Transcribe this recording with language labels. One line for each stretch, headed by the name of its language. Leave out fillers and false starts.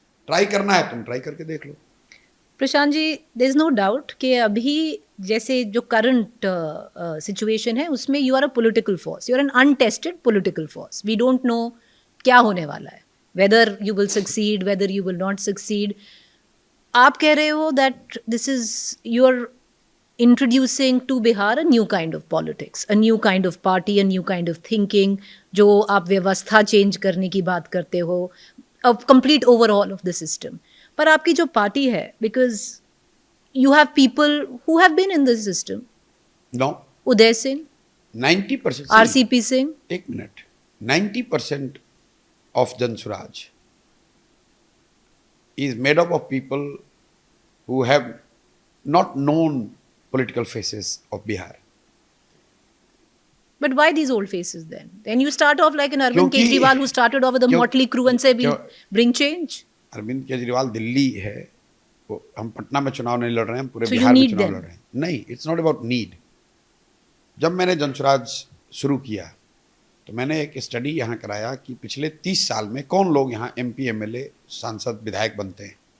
Hindi: Try करना है, तुम ट्राई करके देख लो।
English: Prashant ji, there is no doubt
Hindi: कि अभी जैसे जो करंट सिचुएशन है उसमें
English: You are a political force, you are an untested political force. We don't know
Hindi: क्या होने वाला है,
English: Whether you will succeed, whether you will not succeed.
Hindi: आप कह रहे हो
English: that this is you are introducing to Bihar a new kind of politics, a new kind of party, a new kind of thinking,
Hindi: जो आप व्यवस्था change करने की बात करते हो,
English: a complete overhaul of the system.
Hindi: पर आपकी जो पार्टी है,
English: because you have people who have been in the system. No. Uday Singh, 90%. RCP Singh.
Hindi: एक minute,
English: 90% of Janswaraj is made up of people who have not known political faces of Bihar. But why these old faces then? Then you start off like an Arvind Kejriwal who started off with a motley crew and say we'll bring change.
Hindi: Arvind Kejriwal Delhi है, वो हम पटना में चुनाव नहीं लड़ रहे हैं, हम पूरे बिहार में चुनाव लड़ रहे हैं। नहीं,
English: It's not about need.
Hindi: जब मैंने जनसुराज शुरू किया तो मैंने एक स्टडी यहाँ कराया कि पिछले 30 साल में कौन लोग यहाँ MP MLA सांसद विधायक बनते हैं।